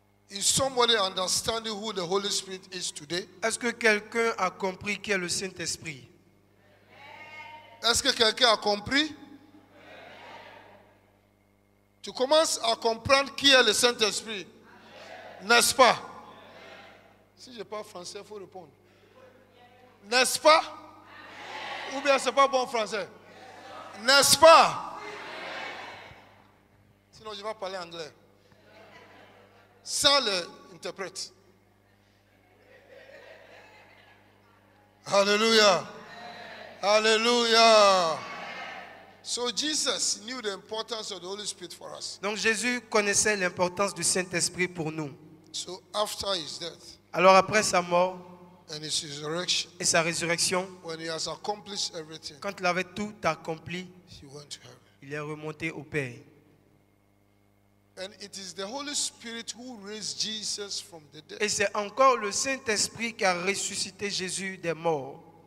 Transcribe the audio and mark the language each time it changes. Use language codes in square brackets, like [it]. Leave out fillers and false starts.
[en] Is somebody understanding who the Holy Spirit is today? [fr] Est-ce que quelqu'un a compris qui est le Saint-Esprit? Est-ce que quelqu'un a compris? Tu commences à comprendre qui est le Saint-Esprit, n'est-ce pas? Si je parle français, il faut répondre. N'est-ce pas? Ou bien c'est pas bon français? N'est-ce pas? Sinon je vais parler anglais. Sans l'interprète. Hallelujah. Hallelujah. [en] So Jesus knew the importance of the Holy Spirit for us. [fr] Donc Jésus connaissait l'importance du Saint-Esprit pour nous. [en] So after his death [fr] Alors après sa mort [en] and his resurrection, [fr] et sa résurrection, [en] when he has accomplished everything, [fr] quand il avait tout accompli, [en] he went to heaven. [fr] il est remonté au Père. [en] And it is the Holy Spirit who raised Jesus from the dead. [fr] Et c'est encore le Saint-Esprit qui a ressuscité Jésus des morts.